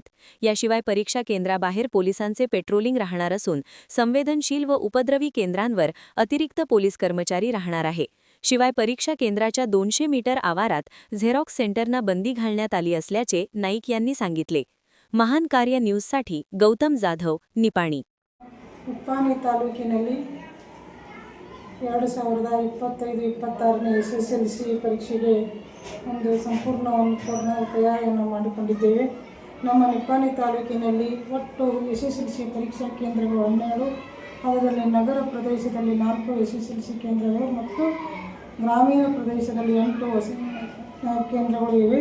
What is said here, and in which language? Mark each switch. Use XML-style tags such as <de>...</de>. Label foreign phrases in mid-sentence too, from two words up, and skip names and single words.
<mr>याशिवाय परीक्षा केंद्राबाहेर पोलिसांचे पेट्रोलिंग राहणार असून संवेदनशील व उपद्रवी केंद्रांवर अतिरिक्त पोलीस कर्मचारी राहणार आहे. शिवाय परीक्षा केंद्राच्या 200 मीटर आवारात झेरॉक्स सेंटरना बंदी घालण्यात आली असल्याचे नाईक यांनी सांगितले. महान कार्य न्यूजसाठी गौतम जाधव, निपाणी.</mr> <kn>ನಿಪ್ಪಾಣಿ ತಾಲೂಕಿನಲ್ಲಿ 2025-26ನೇ SSLC ಪರೀಕ್ಷೆಗೆ ಒಂದು ಸಂಪೂರ್ಣ ತಯಾರಿಯನ್ನು ಮಾಡಿಕೊಂಡಿದ್ದೇವೆ. ನಮ್ಮ ನಿಪ್ಪಾಣಿ ತಾಲೂಕಿನಲ್ಲಿ ಒಟ್ಟು SSLC ಪರೀಕ್ಷಾ ಕೇಂದ್ರಗಳು 12, ಅದರಲ್ಲಿ ನಗರ ಪ್ರದೇಶದಲ್ಲಿ 4 SSLC ಕೇಂದ್ರಗಳು ಮತ್ತು ಗ್ರಾಮೀಣ ಪ್ರದೇಶದಲ್ಲಿ 8 ಕೇಂದ್ರಗಳು ಇವೆ.</kn>